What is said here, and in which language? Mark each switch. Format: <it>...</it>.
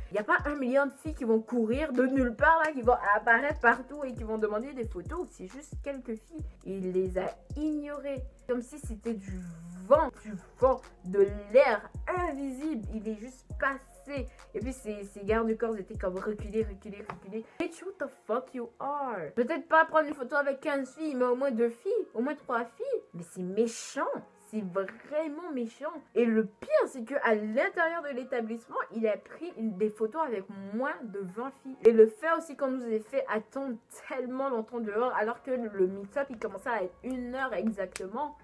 <fr>Il n'y a pas 1 million de filles qui vont courir de nulle part, là, qui vont apparaître partout et qui vont demander des photos. C'est juste quelques filles. Il les a ignorées. Comme si c'était du vent, de l'air invisible. Il est juste passé. Et puis, ces gardes du corps étaient comme reculés.</fr> <en>Bitch, who the fuck you are?</en> <fr>Peut-être pas prendre une photo avec 15 filles, mais au moins 2 filles, au moins 3 filles. Mais c'est méchant. C'est vraiment méchant. Et le pire, c'est qu'à l'intérieur de l'établissement, il a pris des photos avec moins de 20 filles. Et le fait aussi qu'on nous ait fait attendre tellement longtemps dehors, alors que le meet-up, il commençait à être 1 heure exactement.</fr>